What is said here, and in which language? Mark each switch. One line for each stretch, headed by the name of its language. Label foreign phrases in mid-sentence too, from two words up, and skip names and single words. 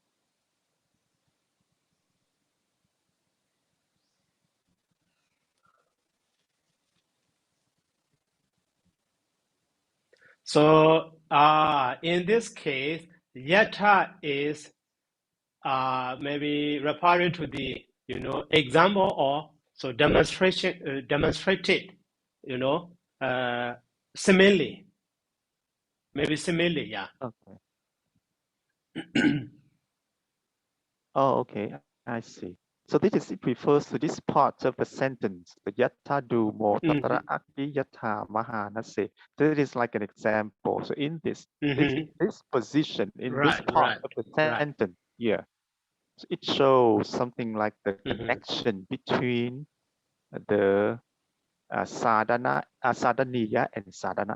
English: So in this case, yata is maybe referring to the example or so demonstrated, simile, maybe simile, yeah. Okay. Oh, okay. I see. So it refers to this part of the sentence, the
Pali: yatta dumo
English: Mm-hmm.
Pali: tatra akti yatta mahanase.
English: That is like an example. So in this Mm-hmm. position, in this Right, part of the right. sentence, yeah, so it shows something like the Mm-hmm. connection between the sadhaniya and sadhana.